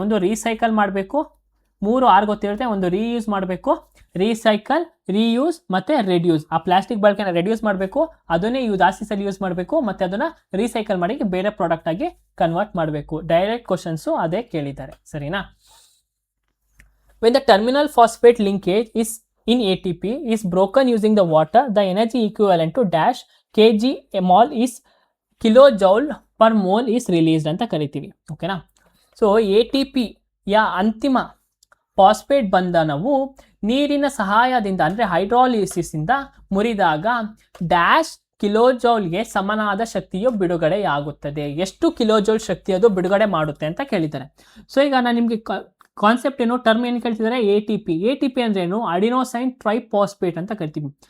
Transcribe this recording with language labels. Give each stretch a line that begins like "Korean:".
Kannada: ಒಂದು ರೀಸೈಕಲ್ ಮಾಡಬೇಕು, 3 ಗೊತ್ತಿರುತ್ತೆ. ಒಂದು ರೀಯೂಸ್ ಮಾಡಬೇಕು, ರೀಸೈಕಲ್, ರೀಯೂಸ್ ಮತ್ತು ರೆಡ್ಯೂಸ್. ಆ ಪ್ಲಾಸ್ಟಿಕ್ ಬಳಕೆನ ರೆಡ್ಯೂಸ್ ಮಾಡಬೇಕು, ಅದನ್ನೇ ಜಾಸ್ತಿ ಸಲ ಯೂಸ್ ಮಾಡಬೇಕು, ಮತ್ತು ಅದನ್ನು ರೀಸೈಕಲ್ ಮಾಡಿ ಬೇರೆ ಪ್ರಾಡಕ್ಟ್ ಆಗಿ ಕನ್ವರ್ಟ್ ಮಾಡಬೇಕು. ಡೈರೆಕ್ಟ್ ಕ್ವಶನ್ಸು ಅದೇ ಕೇಳಿದ್ದಾರೆ, ಸರಿನಾ.
English: when the terminal phosphate linkage is in ATP is broken using the water, the energy equivalent to dash kg mol is kilojoule per mole is released
Kannada: ಅಂತ ಕರಿತೀವಿ, ಓಕೆನಾ. ಸೊ ATP ಯಾ ಅಂತಿಮ phosphate ಬಂಧನವು ನೀರಿನ ಸಹಾಯದಿಂದ ಅಂದರೆ ಹೈಡ್ರಾಲಿಸಿಸಿಂದ ಮುರಿದಾಗ ಡ್ಯಾಶ್ ಕಿಲೋಜೌಲ್ಗೆ ಸಮನಾದ ಶಕ್ತಿಯು ಬಿಡುಗಡೆಯಾಗುತ್ತದೆ. ಎಷ್ಟು ಕಿಲೋಜೌಲ್ ಶಕ್ತಿ ಅದು ಬಿಡುಗಡೆ ಮಾಡುತ್ತೆ ಅಂತ ಕೇಳಿದ್ದಾರೆ. ಸೊ ಈಗ ನಾನು ನಿಮಗೆ ಕಾನ್ಸೆಪ್ಟ್ ಏನು, ಟರ್ಮ್ ಏನು ಕೇಳ್ತಿದ್ದಾರೆ, ATP ಅಂದ್ರೆ ಏನು, ಅಡಿನೋಸೈನ್ ಟ್ರೈಫಾಸ್ಫೇಟ್ ಅಂತ ಕರಿತೀವಿ.